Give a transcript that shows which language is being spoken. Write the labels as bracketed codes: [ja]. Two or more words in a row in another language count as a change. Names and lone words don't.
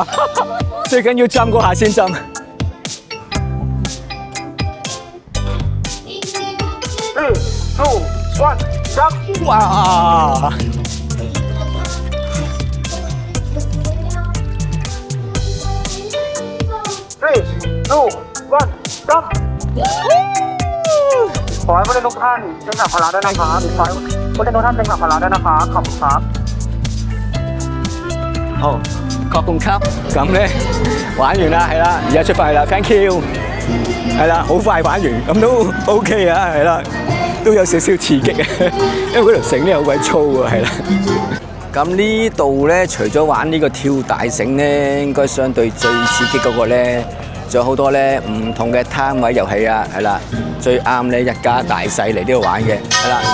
[yue] 最緊要浸嗰下先浸。3、2、1，走！哇！3、2、1，走！ [th] ขอให้ผู้เล่นทุกท่านเล่นหนักพละด้วยนะครับขอให้ผู้เล่นทุกท่านเล่นหนักพละด้วยนะครับขอบคุณครับ好，ขอบคุณครับ [yue] 咁咧玩完啦，係啦，而家出發啦， [en] thank you， [yue] 係啦，好快玩完，咁都 OK 啊，係啦，都有少少刺激啊，因為嗰條繩咧好鬼粗啊，係啦。咁呢度咧，除咗玩呢個跳大繩咧，應該相對最刺激嗰個咧，仲有好多咧唔同嘅攤位遊戲啊，係啦，最啱咧一家大細嚟呢度玩嘅，係啦。